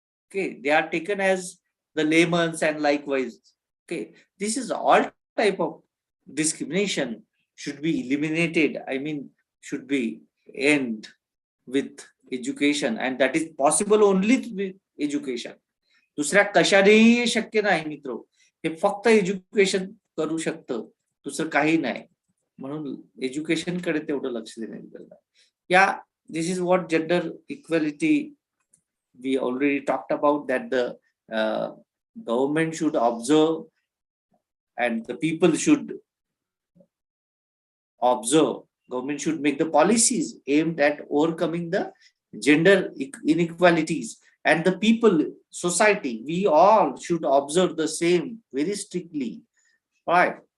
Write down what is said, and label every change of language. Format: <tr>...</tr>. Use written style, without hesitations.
<en>Okay, they are taken as the laymen and likewise. Okay, this is all type of discrimination should be eliminated. I mean, should be end with education, and that is possible only with education.</en> <mr>दुसऱ्या कशानेही शक्य नाही मित्र, हे फक्त education करू शकतं, दुसरं काही नाही. म्हणून एज्युकेशन कडे तेवढं लक्ष देण्याची गरज आहे.</mr> <en>Yeah this is what gender equality we already talked about, that the government should observe and the people should observe. Government should make the policies aimed at overcoming the gender inequalities, and the people, society, we all should observe the same very strictly, right?</en>